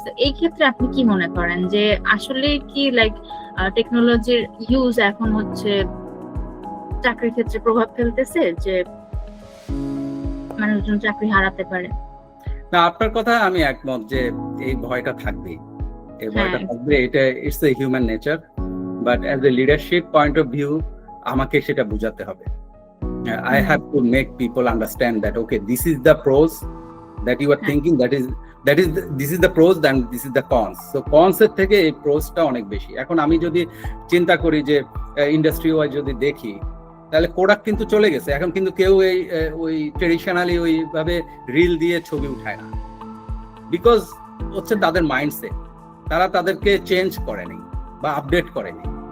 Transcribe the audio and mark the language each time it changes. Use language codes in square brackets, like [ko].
[bn] তো এই ক্ষেত্রে আপনি কি মনে করেন যে আসলে কি লাইক টেকনোলজির ইউজ এখন হচ্ছে চাকরির ক্ষেত্রে প্রভাব ফেলতেছে, যে মানুষজন চাকরি হারাতে পারে? না, আপনার কথা আমি একমত যে এই ভয়টা থাকবে, এই ভয়টা থাকবে, এটা [en] it's a human nature, but as a leadership point of view [bn] আমাকে সেটা বোঝাতে হবে। [en] I have to make people understand that okay, this is the pros that you are thinking, this is the pros and this is the cons. [bn] So cons এর থেকে এই প্রোসটা অনেক বেশি। এখন আমি যদি চিন্তা করি যে ইন্ডাস্ট্রি ওয়াইজ যদি দেখি, তাহলে প্রোডাক্ট কিন্তু চলে গেছে, এখন কিন্তু কেউ ওই ট্রেডিশনালি ওইভাবে রিল দিয়ে ছবি উঠায় না, বিকজ হচ্ছে তাদের মাইন্ডসেট, তারা তাদেরকে চেঞ্জ করেনি বা আপডেট করেনি।